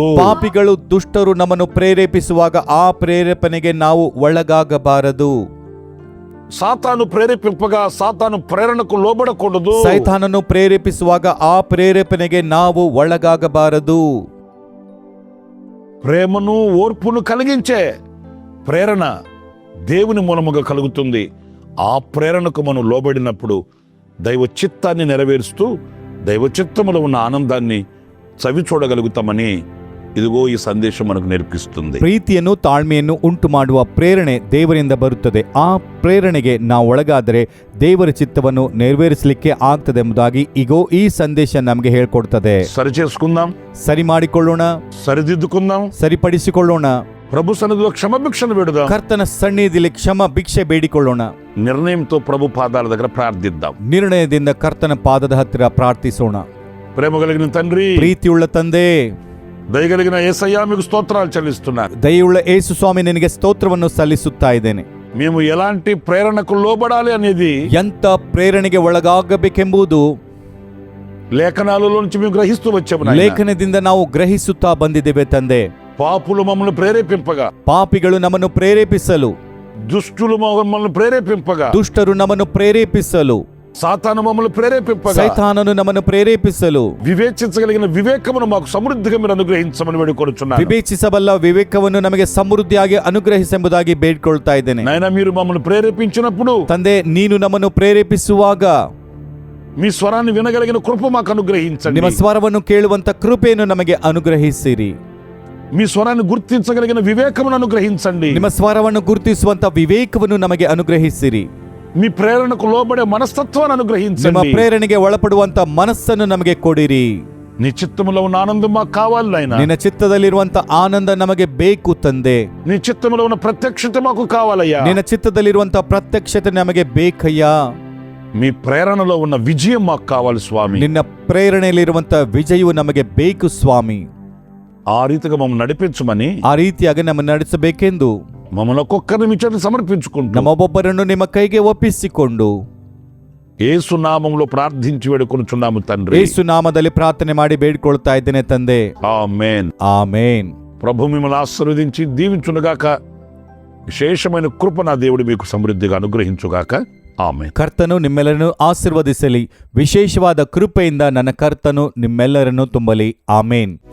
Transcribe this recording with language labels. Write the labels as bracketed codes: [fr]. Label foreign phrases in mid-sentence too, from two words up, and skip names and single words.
[kn] ಪಾಪಿಗಳು ದುಷ್ಟರು ನಮ್ಮನ್ನು ಪ್ರೇರೇಪಿಸುವಾಗ ಆ ಪ್ರೇರೇಪಣೆಗೆ ನಾವು ಒಳಗಾಗಬಾರದು. [te] సాతాను ప్రేరేపింపగా సాతాను ప్రేరణకు లోబడకూడదు. [kn] ಸೈತಾನನು ಪ್ರೇರೇಪಿಸುವಾಗ ಆ ಪ್ರೇರೇಪಣೆಗೆ ನಾವು ಒಳಗಾಗಬಾರದು. [te] ప్రేమను ఓర్పును కలిగించే ప్రేరణ దేవుని మూలముగా కలుగుతుంది. ఆ ప్రేరణకు మనం లోబడినప్పుడు దైవ చిత్తాన్ని నెరవేరుస్తూ దైవ చిత్తములో ఉన్న ఆనందాన్ని చవి చూడగలుగుతామని ఇదిగో ఈ సందేశం మనకు నేర్పిస్తుంది. [kn] ಪ್ರೀತಿಯನ್ನು ತಾಳ್ಮೆಯನ್ನು ಉಂಟು ಮಾಡುವ ಪ್ರೇರಣೆ ದೇವರಿಂದ ಬರುತ್ತದೆ. ಆ ಪ್ರೇರಣೆಗೆ ನಾವು ಒಳಗಾದರೆ ದೇವರ ಚಿತ್ತವನ್ನು ನೆರವೇರಿಸಲಿಕ್ಕೆ ಆಗ್ತದೆ ಎಂಬುದಾಗಿ ಈಗೋ ಈ ಸಂದೇಶ ನಮಗೆ ಹೇಳ್ಕೊಡ್ತದೆ. [te] సరి చేసుకుందాం, [kn] ಸರಿ ಮಾಡಿಕೊಳ್ಳೋಣ, [te] సరిదిద్దుకుందాం, [kn] ಸರಿಪಡಿಸಿಕೊಳ್ಳೋಣ. [te] ప్రభు సన్నిధిలో క్షమభిక్షను వేడుదాం. [kn] ಕರ್ತನ ಸನ್ನಿಧಿಯಲ್ಲಿ ಕ್ಷಮ ಭಿಕ್ಷೆ ಬೇಡಿಕೊಳ್ಳೋಣ. [te] నిర్ణయంతో ప్రభు పాదాల దగ్గర ప్రార్థిద్దాం. [kn] ನಿರ್ಣಯದಿಂದ ಕರ್ತನ ಪಾದದ ಹತ್ತಿರ ಪ್ರಾರ್ಥಿಸೋಣ. [te] ప్రేమ కలిగిన తండ్రి, [kn] ಪ್ರೀತಿಯುಳ್ಳ ತಂದೆ, [te] దయగలిగిన యేసయ్యా మీకు స్తోత్రాలు చెల్లిస్తున్నాను. [kn] ದಯೆಯುಳ್ಳ ಯೇಸು ಸ್ವಾಮಿ ನಿನಗೆ ಸ್ತೋತ್ರವನ್ನು ಸಲ್ಲಿಸುತ್ತಾ ಇದ್ದೇನೆ. [te] మేము ఎలాంటి ప్రేరణకు లోబడాలి అనేది [kn] ಎಂತ ಪ್ರೇರಣೆಗೆ ಒಳಗಾಗಬೇಕೆಂಬುದು [te] లేఖనాలలో నుంచి మేము గ్రహిస్తూ వచ్చాము నాయనా. [kn] ಲೇಖನದಿಂದ ನಾವು ಗ್ರಹಿಸುತ್ತಾ ಬಂದಿದ್ದೇವೆ ತಂದೆ. [te] పాపులు మమ్మల్ని ప్రేరేపింపగా, [kn] ಪಾಪಿಗಳು ನಮ್ಮನ್ನು ಪ್ರೇರೇಪಿಸಲು, [te] దుష్టులు మమ్మల్ని ప్రేరేపింపగా, [kn] ದುಷ್ಟರು ನಮ್ಮನ್ನು ಪ್ರೇರೇಪಿಸಲು, [te] సాతాను మమ్మల్ని ప్రేరేపింపగా, [kn] ಸೈತಾನನು ನಮ್ಮನ್ನು ಪ್ರೇರೇಪಿಸಲು, [te] వివేచించగలిగిన వివేకమును మాకు సమృద్ధిగా మీరు అనుగ్రహించమని వేడుకొనుచున్నాను. [kn] ವಿವೇಚಿಸಬಲ್ಲ ವಿವೇಕವನ್ನು ನಮಗೆ ಸಮೃದ್ಧಿಯಾಗಿ ಅನುಗ್ರಹಿಸೆಂಬುದಾಗಿ ಬೇಡಿಕೊಳ್ತಾ ಇದ್ದೇನೆ. [te] నాయనా, మీరు మమ్మల్ని ప్రేరేపించినప్పుడు [kn] ತಂದೆ, ನೀನು ನಮ್ಮನ್ನು ಪ್ರೇರೇಪಿಸುವಾಗ [te] మీ స్వరాన్ని వినగలిగిన కృప మాకు అనుగ్రహించండి. [kn] ನಿಮ್ಮ ಸ್ವರವನ್ನು ಕೇಳುವಂತ ಕೃಪೆಯನ್ನು ನಮಗೆ ಅನುಗ್ರಹಿಸಿರಿ. [te] మీ స్వరాన్ని గుర్తించగలిగిన వివేకమును అనుగ్రహించండి. [kn] ನಿಮ್ಮ ಸ್ವರವನ್ನು ಗುರುತಿಸುವಂತ ವಿವೇಕವನ್ನು ನಮಗೆ ಅನುಗ್ರಹಿಸಿರಿ. [te] మీ ప్రేరణకు లోబడే మనస్తత్వాన్ని [kn] ನಿಮ್ಮ [te] అనుగ్రహించండి. [kn] ಪ್ರೇರಣೆಗೆ ಒಳಪಡುವಂತ ಮನಸ್ಸನ್ನು ನಮಗೆ ಕೊಡಿರಿ. [te] నీ చిత్తములో ఉన్న ఆనందం మాకు కావాలి నాయనా. [kn] ನಿನ್ನ ಚಿತ್ತದಲ್ಲಿರುವಂತ ಆನಂದ ನಮಗೆ ಬೇಕು ತಂದೆ. [te] నీ చిత్తములో ఉన్న ప్రత్యక్షత మాకు కావాలయ్యా. [kn] ನಿನ್ನ ಚಿತ್ತದಲ್ಲಿರುವಂತ ಪ್ರತ್ಯಕ್ಷತೆ ನಮಗೆ ಬೇಕಯ್ಯ. [te] మీ ప్రేరణలో ఉన్న విజయం మాకు కావాలి స్వామి. [kn] ನಿನ್ನ ಪ್ರೇರಣೆಯಲ್ಲಿರುವಂತ ವಿಜಯವು ನಮಗೆ ಬೇಕು ಸ್ವಾಮಿ. [te] ఆ రీతిగా మమ్మల్ని నడిపించమని, [kn] ಆ ರೀತಿಯಾಗಿ ನಮ್ಮನ್ನು ನಡೆಸಬೇಕೆಂದು [te] మమ్మల్ని ఒక్కొక్కరిని మీ చేతికి సమర్పించుకుంటూ [kn] ನಮ್ಮೊಬ್ಬೊಬ್ಬರನ್ನು ನಿಮ್ಮ ಕೈಗೆ ಒಪ್ಪಿಸಿಕೊಂಡು [te] యేసు నామములో ప్రార్థించి వేడుకొనుచున్నాము తండ్రి. [kn] ಯೇಸು ನಾಮದಲ್ಲಿ ಪ್ರಾರ್ಥನೆ ಮಾಡಿ ಬೇಡಿಕೊಳ್ತಾ ಇದ್ದೇನೆ ತಂದೆ. [te] ఆమేన్. [kn] ಆಮೇನ್. [te] ప్రభు మిమ్మల్ని ఆశీర్వదించి దీవించునుగాక. విశేషమైన కృప నా దేవుడు మీకు సమృద్ధిగా అనుగ్రహించుగాక. ఆమేన్. [kn] ಕರ್ತನು ನಿಮ್ಮೆಲ್ಲರನ್ನು ಆಶೀರ್ವದಿಸಲಿ. ವಿಶೇಷವಾದ ಕೃಪೆಯಿಂದ ನನ್ನ ಕರ್ತನು ನಿಮ್ಮೆಲ್ಲರನ್ನು ತುಂಬಲಿ. ಆಮೇನ್.